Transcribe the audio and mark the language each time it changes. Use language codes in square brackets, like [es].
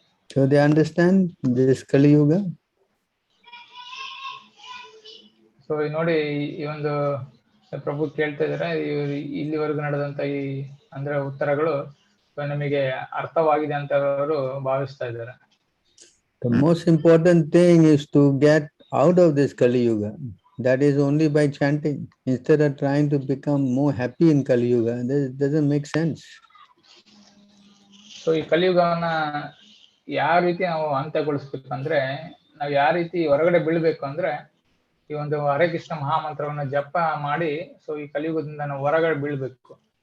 [en] So they understand this Kali Yuga. [kn] So ನೋಡಿ, ಈ ಒಂದು ಪ್ರಭು ಕೇಳ್ತಾ ಇದಾರೆ, ಇಲ್ಲಿವರೆಗೂ ನಡೆದಂತ ಈ ಅಂದ್ರೆ ಉತ್ತರಗಳು ನಮಗೆ ಅರ್ಥವಾಗಿದೆ ಅಂತ ಅವರು ಭಾವಿಸ್ತಾ ಇದ್ದಾರೆ. [en] The most important thing is to get out of this Kali Yuga. That is only by chanting. Instead of trying to become more happy in Kali Yuga, this doesn't make sense. [kn] So ಈ ಕಲಿಯುಗವನ್ನ ಯಾವ ರೀತಿ ನಾವು ಅಂತ್ಯಗೊಳಿಸ್ಬೇಕಂದ್ರೆ, ನಾವು ಯಾವ ರೀತಿ ಹೊರಗಡೆ ಬೀಳ್ಬೇಕು ಅಂದ್ರೆ, ಈ ಒಂದು ಹರೇ ಕೃಷ್ಣ ಮಹಾಮಂತ್ರವನ್ನ ಜಪ ಮಾಡಿ ಸೊ ಈ ಕಲಿಯುಗದಿಂದ ನಾವು ಹೊರಗಡೆ ಬೀಳ್ಬೇಕು.